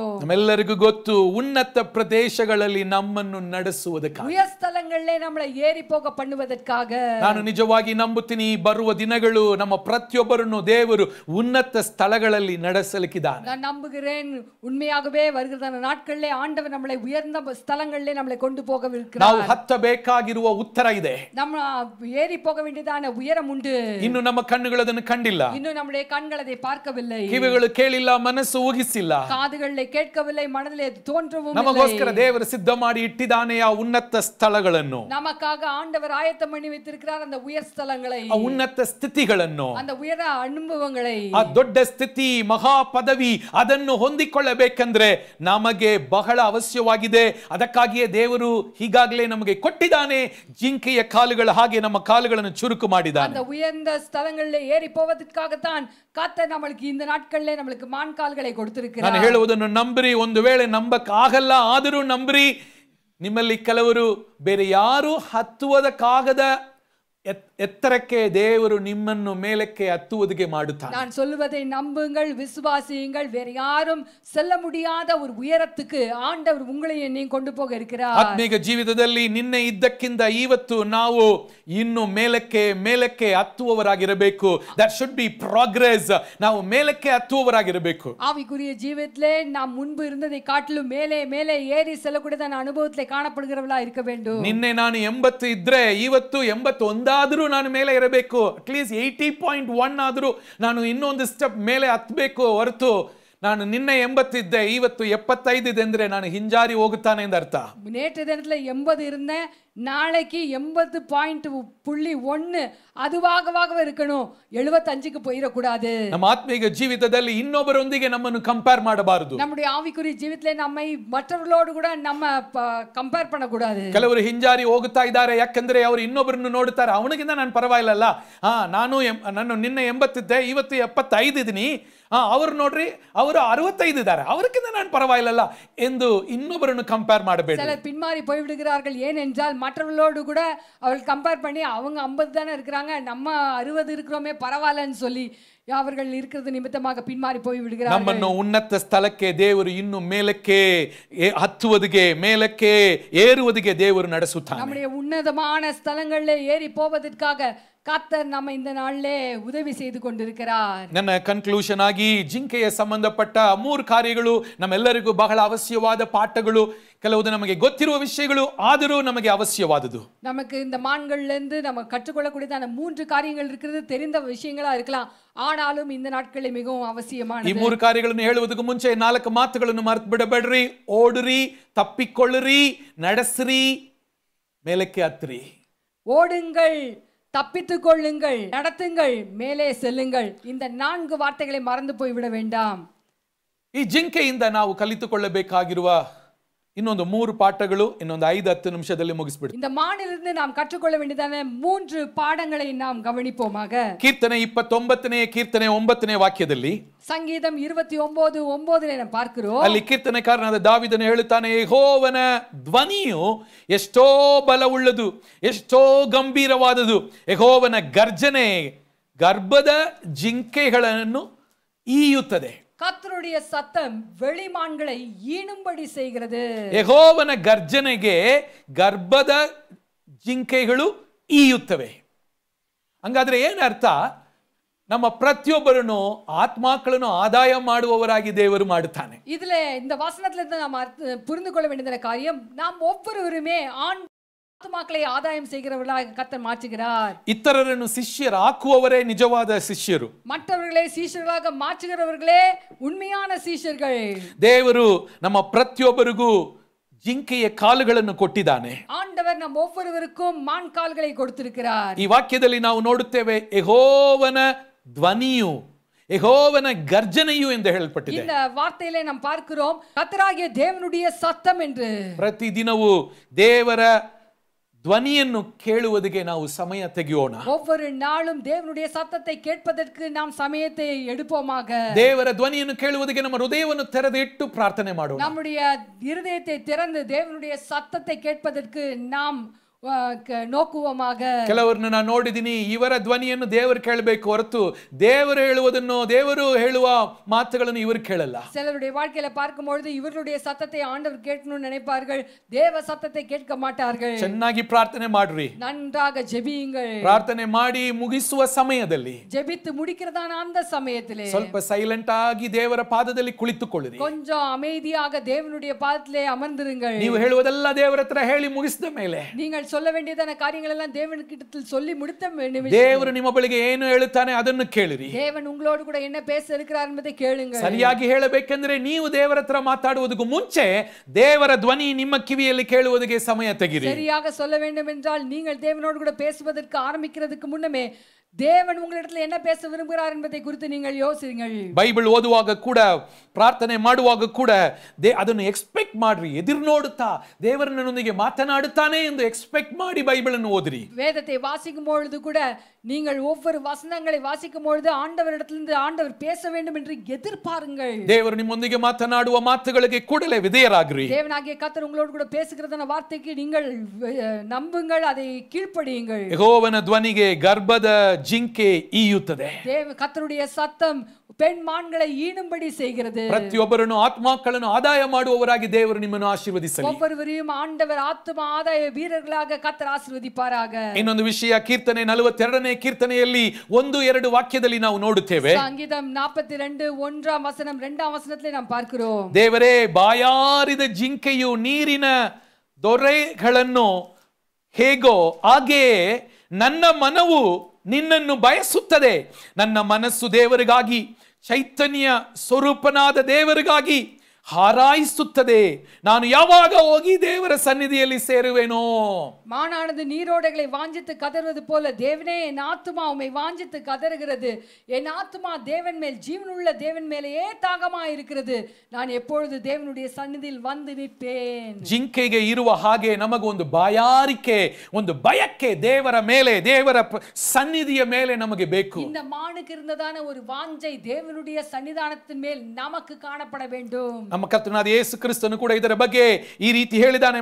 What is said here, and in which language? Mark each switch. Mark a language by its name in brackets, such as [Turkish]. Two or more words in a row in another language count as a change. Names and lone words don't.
[Kannada] ನಮ್ಮೆಲ್ಲರಿಗೂ ಗೊತ್ತು, ಉನ್ನತ ಪ್ರದೇಶಗಳಲ್ಲಿ ನಮ್ಮನ್ನು ನಡೆಸುವುದಕ್ಕಾಗಿ, [Tamil] உயர் ஸ்தலங்களிலே நம்மளை ஏறி போக பண்ணுவதற்காக. [Kannada] ನಾನು ನಿಜವಾಗಿ ನಂಬುತ್ತೀನಿ, ಬರುವ ದಿನಗಳು ನಮ್ಮ ಪ್ರತಿಯೊಬ್ಬರನ್ನು ದೇವರು ಉನ್ನತ ಸ್ಥಳಗಳಲ್ಲಿ ನಡೆಸಲಿಕ್ಕಿದ್ದಾನೆ. [Tamil] நான் நம்புகிறேன், உண்மையாகவே வருகிற நாட்களிலே ஆண்டவர் நம்மளை உயர்ந்த ஸ்தலங்களிலே நம்மளை கொண்டு போகவிருக்கிறார். [Kannada] ನಾವು ಹತ್ತಬೇಕಾಗಿರುವ ಉತ್ತರ ಇದೆ. [Tamil] நம்ம ஏறி போக வேண்டியதான உயரம் உண்டு. [Kannada] ಇನ್ನು ನಮ್ಮ ಕಣ್ಣುಗಳು ಅದನ್ನು ಕಂಡಿಲ್ಲ, [Tamil] இன்னும் நம்முடைய கண்கள் அதை பார்க்கவில்லை, [Kannada] ಕಿವಿಗಳು ಕೇಳಿಲ್ಲ, ಮನಸ್ಸು ಊಹಿಸಿಲ್ಲ, [Tamil] காதுகளிலே கேட்கவில்லை, மனதிலே தோன்றவும் இல்லை. [Kannada] ನಮಗೋಸ್ಕರ ದೇವರು ಸಿದ್ಧ ಮಾಡಿ ಇಟ್ಟಿದ್ದಾನೆ ಆ ಉನ್ನತ ಸ್ಥಳಗಳನ್ನು, [Tamil] நமக்காக ஆண்டவர் ஆயத்தம் பண்ணி வைத்திருக்கிறார் அந்த உயர் ஸ்தலங்களை, [Kannada] ಆ ಉನ್ನತ ಸ್ಥಿತಿಗಳನ್ನು, [Tamil] அந்த உயர ಅನುಭವங்களை, [Kannada] ಆ ದೊಡ್ಡ ಸ್ಥಿತಿ, ಮಹಾ ಪದವಿ, ಅದನ್ನು ಹೊಂದಿಕೊಳ್ಳಬೇಕಂದ್ರೆ ನಮಗೆ ಬಹಳ ಅವಶ್ಯವಾಗಿದೆ. ಅದಕ್ಕಾಗಿಯೇ ದೇವರು ಈಗಾಗಲೇ ನಮಗೆ ಕೊಟ್ಟಿದ್ದಾನೆ. ಜಿಂಕೆಯ ಕಾಲುಗಳ ಹಾಗೆ ನಮ್ಮ ಕಾಲುಗಳನ್ನು ಚುರುಕು ಮಾಡಿದ್ದಾನೆ. [Tamil] அந்த உயர்ந்த ஸ்தலங்களிலே ஏறி போவதற்காகத்தான் கர்த்தர் நமக்கு இந்த நாட்களிலே நமக்கு மான் கால்களை கொடுத்திருக்கிறார். [Kannada] ನಾನು ಹೇಳುವುದನ್ನು ನಂಬ್ರಿ. ಒಂದು ವೇಳೆ ನಂಬಕ್ ಆಗಲ್ಲ, ಆದರೂ ನಂಬ್ರಿ. ನಿಮ್ಮಲ್ಲಿ ಕೆಲವರು ಬೇರೆ ಯಾರು ಹತ್ತುವುದಕ್ಕಾಗದ ಎತ್ತರಕ್ಕೆ ದೇವರು ನಿಮ್ಮನ್ನು ಮೇಲಕ್ಕೆ ಹತ್ತುವುದಕ್ಕೆ ಮಾಡುತ್ತಾನೆ. [Tamil] நான் சொல்லுவதை நம்புங்கள், விசுவாசியுங்கள். வேற யாரும் செல்ல முடியாத ஒரு உயரத்துக்கு ஆண்டவர் உங்களை என்னையும் கொண்டு போக இருக்கிறார். [Kannada] ಆತ್ಮೀಕ ಜೀವಿತದಲ್ಲಿ ನಿನ್ನೆ ಇದ್ದಕ್ಕಿಂತ ಇವತ್ತು ನಾವು ಇನ್ನು ಮೇಲಕ್ಕೆ ಮೇಲಕ್ಕೆ ಹತ್ತುವವರಾಗಿರಬೇಕು. [English] That should be progress. [Kannada] ನಾವು ಮೇಲಕ್ಕೆ ಹತ್ತುವವರಾಗಿರಬೇಕು. [Tamil] ஆவிக்குரிய ஜீவிதத்திலே நாம் முன்பு இருந்ததை காட்டிலும் மேலே மேலே ஏறி செல்லக்கூடியதான அனுபவத்திலே காணப்படுகிறவர்களா இருக்க வேண்டும். [Kannada] ನಿನ್ನೆ ನಾನು 80 ಇದ್ರೆ ಇವತ್ತು 81 ಆದರೂ ನಾನು ಮೇಲೆ ಇರಬೇಕು. ಅಟ್ಲೀಸ್ಟ್ 80.1 ಆದರೂ ನಾನು ಇನ್ನೊಂದು ಸ್ಟೆಪ್ ಮೇಲೆ ಹತ್ತಬೇಕು. ಹೊರತು ನಾನು ನಿನ್ನೆ 80 ಇದ್ದೆ, ಇವತ್ತು 75 ಇದೆ ಅಂದ್ರೆ ನಾನು ಹಿಂಜಾರಿ ಹೋಗುತ್ತಾನೆ ಎಂದು ಅರ್ಥ. [Tamil] நேற்று தினத்துல 80 இருந்தேன், நாளைக்கு 80.1 அதுவாகவே இருக்கணும். 75க்கு போயிடக்கூடாது. [Kannada] ನಮ್ಮ ಆತ್ಮೀಕ ಜೀವಿತದಲ್ಲಿ ಇನ್ನೊಬ್ಬರೊಂದಿಗೆ ನಮ್ಮನ್ನು ಕಂಪೇರ್ ಮಾಡಬಾರದು. [Tamil] நம்முடைய ஆவிக்குரிய ஜீவிதத்திலே நம்மை மற்றவர்களோடு கூட நம்ம ಕಂಪೇರ್ பண்ணக்கூடாது. [Kannada] ಕೆಲವರು ಹಿಂಜಾರಿ ಹೋಗುತ್ತಾ ಇದ್ದಾರೆ, ಯಾಕಂದ್ರೆ ಅವರು ಇನ್ನೊಬ್ಬರನ್ನು ನೋಡುತ್ತಾರೆ. ಅವನಿಗಿಂತ ನಾನು ಪರವಾಗಿಲ್ಲ, ನಾನು ನಿನ್ನೆ 80 ಇದ್ದೆ, ಇವತ್ತು 75 ಇದ್ದೀನಿ. ಅವರು ನೋಡ್ರಿ, ಅವರು 65 ಇದ್ದಾರೆ, ಅವರಿಗಿಂತ ನಾನು ಪರವಾಗಿಲ್ಲ ಎಂದು ಇನ್ನೊಬ್ಬರನ್ನು ಕಂಪೇರ್ ಮಾಡಬೇಡಿ. [Tamil] சிலர் பின்மாறி போய்விடுகிறார்கள். ஏனென்றால் மற்றவர்களோடு கூட அவர்கள் கம்பேர் பண்ணி அவங்க 50 தானே இருக்கிறாங்க, நம்ம 60 இருக்கிறோமே பரவாயில்லன்னு சொல்லி அவர்கள் இருக்கிறது நிமித்தமாக பின்மாறி போய் விடுகிறார்கள். [Kannada] ನಮ್ಮನ್ನು ಉನ್ನತ ಸ್ಥಳಕ್ಕೆ ದೇವರು ಇನ್ನು ಮೇಲಕ್ಕೆ ಹತ್ತುವುದಕ್ಕೆ, ಮೇಲಕ್ಕೆ ಏರುವುದಕ್ಕೆ ದೇವರು ನಡೆಸುತ್ತಾನೆ. [Tamil] நம்முடைய உன்னதமான ஸ்தலங்களிலே ஏறி போவதற்காக கர்த்தர் நம்ம இந்த நாளிலே ಉದವಿ செய்து கொண்டிருக்கிறார். [Kannada] ನನ್ನ ಕನ್ಕ್ಲೂಷನ್ ಆಗಿ ಜಿಂಕೆಯ ಸಂಬಂಧಪಟ್ಟ 3 ಕಾರ್ಯಗಳು ನಮ್ಮೆಲ್ಲರಿಗೂ ಬಹಳ ಅವಶ್ಯವಾದ ಪಾಠಗಳು. ಕೆಲವುದು ನಮಗೆ ಗೊತ್ತಿರುವ ವಿಷಯಗಳು, ಆದರೂ ನಮಗೆ ಅವಶ್ಯವಾದದ್ದು. [Tamil] நமக்கு இந்த மான்கள்ல இருந்து நம்ம கற்றுக்கொள்ளக்கூடியதான 3 காரியங்கள் இருக்கிறது, தெரிந்த விஷயங்களா இருக்கலாம், ஆனாலும் இந்த நாட்களில் மிகவும் அவசியமானது. [Kannada] ಈ 3 ಕಾರ್ಯಗಳನ್ನು ಹೇಳುವುದಕ್ಕೂ ಮುಂಚೆ 4 ಮಾತುಗಳನ್ನು ಮರೆತು ಬಿಡಬೇಡ್ರಿ. ಓಡ್ರಿ, ತಪ್ಪಿಕೊಳ್ಳ್ರಿ, ನಡೆಸ್ರಿ, ಮೇಲಕ್ಕೆ ಹತ್ರಿ. [Tamil] ஓடுங்கள், தப்பித்துக் கொள்ளுங்கள், நடத்துங்கள், மேலே செல்லுங்கள். இந்த 4 வார்த்தைகளை மறந்து போய்விட வேண்டாம். [Kannada] ಈ ಜಿಂಕೆಯಿಂದ ನಾವು ಕಲಿತುಕೊಳ್ಳಬೇಕಾಗಿರುವ ಇನ್ನೊಂದು 3 ಪಾಠಗಳು ಇನ್ನೊಂದು 5-10 ನಿಮಿಷದಲ್ಲಿ ಮುಗಿಸ್ಬಿಡ್ತೀವಿ. [Tamil] இந்த மானிலிருந்து நாம் கற்றுக்கொள்ள வேண்டியதான 3 பாடங்களை நாம் கவனிப்போமாக. [Kannada] ಕೀರ್ತನೆ 29ನೇ ಕೀರ್ತನೆ 9ನೇ ವಾಕ್ಯದಲ್ಲಿ [Tamil] சங்கீதம் 29:9 நாம் பார்க்கிறோம். [Kannada] ಅಲ್ಲಿ ಕೀರ್ತನೆಕಾರನಾದ ದಾವಿದನು ಹೇಳುತ್ತಾನೆ, ಯೆಹೋವನ ಧ್ವನಿಯು ಎಷ್ಟೋ ಬಲವುಳ್ಳದು, ಎಷ್ಟೋ ಗಂಭೀರವಾದುದು. ಯೆಹೋವನ ಗರ್ಜನೆ ಗರ್ಭದ ಜಿಂಕೆಗಳನ್ನು ಈಯುತ್ತದೆ. [Tamil] கர்த்தருடைய சத்தம் வெளிமான்களை ஈனும்படி செய்கிறது. [Kannada] ಯೆಹೋವನ ಗರ್ಜನೆಗೆ ಗರ್ಭದ ಜಿಂಕೆಗಳು ಈಯುತ್ತವೆ. ಹಂಗಾದ್ರೆ ಏನರ್ಥ? ನಮ್ಮ ಪ್ರತಿಯೊಬ್ಬರನ್ನು ಆತ್ಮಗಳನ್ನು ಆದಾಯ ಮಾಡುವವರಾಗಿ ದೇವರು ಮಾಡುತ್ತಾನೆ. [Tamil] இதுல இந்த வசனத்துல இருந்து நாம் புரிந்து கொள்ள வேண்டிய காரியம், நாம் ஒவ்வொருவருமே ஆத்மாக்களை ஆதாயம் செய்கிறவர்களாக கர்த்தர் மாற்றுகிறார். [Kannada] ಇತರರನ್ನು ಶಿಷ್ಯರಾಕುವವರೇ ನಿಜವಾದ ಶಿಷ್ಯರು. [Tamil] மற்றவர்களை சீஷர்களாக மாற்றுகிறவர்களே உண்மையான சீஷர்கள். [Kannada] ದೇವರು ನಮ್ಮ ಪ್ರತಿಯೊಬ್ಬರಿಗೂ ಜಿಂಕೆಯ ಕಾಲುಗಳನ್ನು ಕೊಟ್ಟಿದ್ದಾನೆ. [Tamil] ஆண்டவர் நம் ஒவ்வொருவருக்கும் மான் கால்களை கொடுத்திருக்கிறார். [Kannada] ಈ ವಾಕ್ಯದಲ್ಲಿ ನಾವು ನೋಡುತ್ತೇವೆ, ಯೆಹೋವನ ಧ್ವನಿಯು, ಯೆಹೋವನ ಗರ್ಜನೆಯು ಎಂದು ಹೇಳಲ್ಪಟ್ಟಿದೆ. [Tamil] இந்த வார்த்தையிலே நாம் பார்க்கிறோம் கர்த்தராகிய தேவனுடைய சத்தம் என்று. [Kannada] ಪ್ರತಿದಿನವೂ ದೇವರ ಧ್ವನಿಯನ್ನು ಕೇಳುವುದಕ್ಕೆ ನಾವು ಸಮಯ ತೆಗೆಯೋಣ. [Tamil] ஒவ்வொரு நாளும் தேவனுடைய சத்தத்தை கேட்பதற்கு நாம் சமயத்தை எடுப்போமாக. [Kannada] ದೇವರ ಧ್ವನಿಯನ್ನು ಕೇಳುವುದಕ್ಕೆ ನಮ್ಮ ಹೃದಯವನ್ನು ತೆರೆದಿಟ್ಟು ಪ್ರಾರ್ಥನೆ ಮಾಡೋಣ. [Tamil] நம்முடைய இருதயத்தை திறந்து தேவனுடைய சத்தத்தை கேட்பதற்கு நாம் ನೋಕುವமாக. [Kannada] ಕೆಲವರನ್ನು ನಾನು ನೋಡಿದ್ದೀನಿ, ಇವರ ಧ್ವನಿಯನ್ನು ದೇವರು ಕೇಳಬೇಕು ಹೊರತು ದೇವರು ಹೇಳುವುದನ್ನು, ದೇವರು ಹೇಳುವ ಮಾತುಗಳನ್ನು ಇವರು ಕೇಳಲ್ಲ. [Tamil] சிலருடைய வாழ்க்கையில பார்க்கும்போது இவர்களுடைய சத்தத்தை ஆண்டவர் கேட்கணும்னு நினைப்பார்கள், தேவ சத்தத்தை கேட்க மாட்டார்கள். [Kannada] ಚೆನ್ನಾಗಿ ಪ್ರಾರ್ಥನೆ ಮಾಡ್ರಿ, [Tamil] நன்றாக ஜெபியுங்கள். [Kannada] ಪ್ರಾರ್ಥನೆ ಮಾಡಿ ಮುಗಿಸುವ ಸಮಯದಲ್ಲಿ, [Tamil] ஜெபித்து முடிக்கிறதான அந்த சமயத்திலே [Kannada] ಸ್ವಲ್ಪ ಸೈಲೆಂಟ್ ಆಗಿ ದೇವರ ಪಾದದಲ್ಲಿ ಕುಳಿತುಕೊಳ್ಳಿರಿ. [Tamil] கொஞ்சம் அமைதியாக தேவனுடைய பாதத்திலே அமர்ந்திருங்கள். [Kannada] ನೀವು ಹೇಳುವುದೆಲ್ಲ ದೇವರ ಹತ್ರ ಹೇಳಿ ಮುಗಿಸಿದ ಮೇಲೆ, [Tamil] நீங்கள் சொல்ல வேண்டியதான காரியங்கள் எல்லாம் தேவனுக்கிட்ட சொல்லி முடித்த [Kannada] ದೇವರು ನಿಮ್ಮ ಬಳಿಗೆ ಏನು ಹೇಳುತ್ತಾನೆ ಅದನ್ನು ಕೇಳಿರಿ. [Tamil] தேவன் உங்களோடு கூட என்ன பேச இருக்கிறார் என்பதை கேளுங்கள். [Kannada] ಸರಿಯಾಗಿ ಹೇಳಬೇಕೆಂದ್ರೆ ನೀವು ದೇವರ ಹತ್ರ ಮಾತಾಡುವುದಕ್ಕೂ ಮುಂಚೆ ದೇವರ ಧ್ವನಿ ನಿಮ್ಮ ಕಿವಿಯಲ್ಲಿ ಕೇಳುವುದಕ್ಕೆ ಸಮಯ ತೆಗಿರಿ. [Tamil] சரியாக சொல்ல வேண்டும் என்றால் நீங்கள் தேவனோடு கூட பேசுவதற்கு ஆரம்பிக்கிறதுக்கு முன்னமே தேவன் உங்களிடத்தில் என்ன பேச விரும்புகிறார் என்பதை குறித்து நீங்கள் யோசியுங்கள். [Kannada] ಬೈಬಲ್ ಓದುವಾಗ ಕೂಡ, ಪ್ರಾರ್ಥನೆ ಮಾಡುವಾಗ ಕೂಡ ಅದನ್ನು ಎಕ್ಸ್ಪೆಕ್ಟ್ ಮಾಡ್ರಿ. ಎದುರು ನೋಡುತ್ತಾ ದೇವರು ನನ್ನೊಂದಿಗೆ ಮಾತನಾಡುತ್ತಾನೆ ಎಂದು ಎಕ್ಸ್ಪೆಕ್ಟ್ ಮಾಡಿ ಬೈಬಲ್ ಅನ್ನು ಓದಿರಿ. [Tamil] வேதத்தை வாசிக்கும் பொழுது கூட நீங்கள் ஒவ்வொரு வசனங்களை வாசிக்கும் பொழுது ஆண்டவரிடத்திலிருந்து ஆண்டவர் பேச வேண்டும் என்று எதிர்பாருங்கள். [Kannada] ದೇವರು ನಿಮ್ಮೊಂದಿಗೆ ಮಾತನಾಡುವ ಮಾತುಗಳಿಗೆ ಕೂಡಲೇ ವಿಧೇಯರಾಗ್ರಿ. [Tamil] தேவனாகிய கர்த்தர் உங்களோடு கூட பேசுகிறதான வார்த்தைக்கு நீங்கள் நம்புங்கள், அதை கீழ்ப்படியுங்கள். [Kannada] ಯೆಹೋವನ ಧ್ವನಿಗೆ ಗರ್ಭದ ಜಿಂಕೆ ಈಯುತ್ತದೆ. [Tamil] கர்த்தருடைய சத்தம் பெண் மான்களை ஈனும்படி செய்கிறது. [Kannada] ಪ್ರತಿಯೊಬ್ಬರನ್ನು ಆತ್ಮಗಳನ್ನು ಆದಾಯ ಮಾಡುವವರಾಗಿ ದೇವರು ನಿಮ್ಮನ್ನು ಆಶೀರ್ವದಿಸಲಿ. [Tamil] ஒவ்வொருவரையும் ஆண்டவர் ஆத்ம ஆதாய வீரர்களாக கர்த்தர் ஆசீர்வதிப்பாராக. [Kannada] ಇನ್ನೊಂದು ವಿಷಯ, ಕೀರ್ತನೆ 42ನೇ ಕೀರ್ತನೆಯಲ್ಲಿ 1-2 ವಾಕ್ಯದಲ್ಲಿ ನಾವು ನೋಡುತ್ತೇವೆ. [Tamil] சங்கீதம் 42 1ஆம் வசனம் 2ஆம் வசனத்திலே நாம் பார்க்கிறோம். [Kannada] ದೇವರೇ, ಬಾಯಾರಿದ ಜಿಂಕೆಯು ನೀರಿನ ದೊರೆಗಳನ್ನು ಹೇಗೋ ಹಾಗೆಯೇ ನನ್ನ ಮನವು ನಿನ್ನನ್ನು ಬಯಸುತ್ತದೆ. ನನ್ನ ಮನಸ್ಸು ದೇವರಿಗಾಗಿ, ಚೈತನ್ಯ ಸ್ವರೂಪನಾದ ದೇವರಿಗಾಗಿ ಹಾರಾಯಿಸುತ್ತದೆ. ನಾನು ಯಾವಾಗ ಹೋಗಿ ದೇವರ ಸನ್ನಿಧಿಯಲ್ಲಿ ಸೇರುವೆನೋ? [Tamil] மானானது நீரோடைகளை வாஞ்சித்து கதறுவது போல தேவனே என் ஆத்துமா உம்மை வாஞ்சித்து கதறுகிறது. என் ஆத்துமா தேவன் மேல், ஜீவனுள்ள தேவன் மேலேயே தாகமாய் இருக்கிறது. நான் எப்பொழுது தேவனுடைய சந்நிதியில் வந்து நிற்பேன். [Kannada] ಜಿಂಕೆಗೆ ಇರುವ ಹಾಗೆ ನಮಗೊಂದು ಬಾಯಾರಿಕೆ, ಒಂದು ಬಯಕೆ ದೇವರ ಮೇಲೆ, ದೇವರ ಸನ್ನಿಧಿಯ ಮೇಲೆ ನಮಗೆ ಬೇಕು. [Tamil] இந்த மானுக்கு இருந்ததான ஒரு வாஞ்சை தேவனுடைய சன்னிதானத்தின் மேல் நமக்கு காணப்பட வேண்டும். [Kannada] ನಮ್ಮ ಕರ್ತನಾದ ಯೇಸು ಕ್ರಿಸ್ತನು ಕೂಡ ಇದರ ಬಗ್ಗೆ ಈ ರೀತಿ ಹೇಳಿದ್ದಾನೆ.